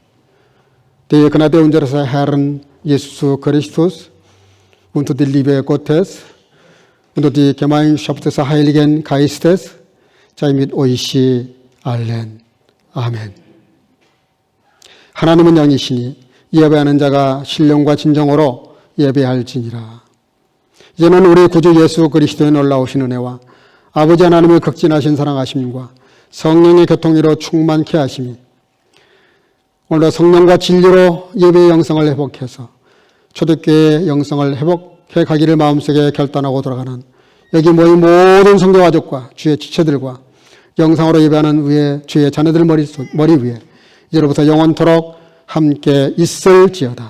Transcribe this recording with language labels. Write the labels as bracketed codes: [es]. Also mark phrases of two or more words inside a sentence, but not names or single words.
[de] Die Gnade unseres Herrn Jesus Christus und die Liebe Gottes und die Gemeinschaft des Heiligen Geistes sei mit euch allen. [ko] 아멘. 하나님은 영이시니 예배하는 자가 신령과 진정으로 예배할지니라. 이제는 우리 구주 예수 그리스도의 놀라우신 은혜와 아버지 하나님의 극진하신 사랑하심과 성령의 교통으로 충만케 하심이 오늘도 성령과 진리로 예배의 영성을 회복해서 초대교회의 영성을 회복해 가기를 마음속에 결단하고 돌아가는 여기 모인 모든 성도 가족과 주의 지체들과 영상으로 예배하는 주의 자녀들 머리 위에 이제로부터 영원토록 함께 있을지어다.